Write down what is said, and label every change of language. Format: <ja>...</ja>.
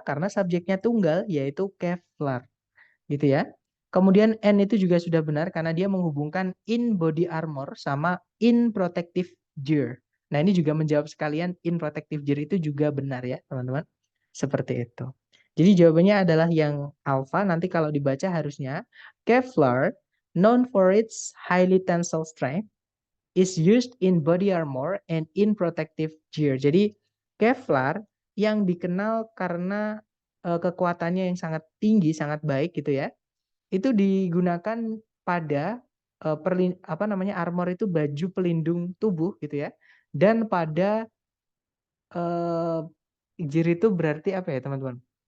<id>Karena subjeknya tunggal yaitu Kevlar. Gitu ya. Kemudian N itu juga sudah benar karena dia menghubungkan</id> <en>in body armor</en> <id>sama</id> <en>in protective gear.</en> <id>Nah, ini juga menjawab sekalian</id> <en>in protective gear</en> <id>itu juga benar ya, teman-teman. Seperti itu. Jadi jawabannya adalah yang alpha. Nanti kalau dibaca harusnya</id> <en>Kevlar, known for its highly tensile strength, is used in body armor and in protective gear.</en> <id>Jadi Kevlar yang dikenal karena kekuatannya yang sangat tinggi, sangat baik gitu ya, itu digunakan pada armor itu baju pelindung tubuh gitu ya. Dan pada gear itu berarti apa ya teman-teman?</id>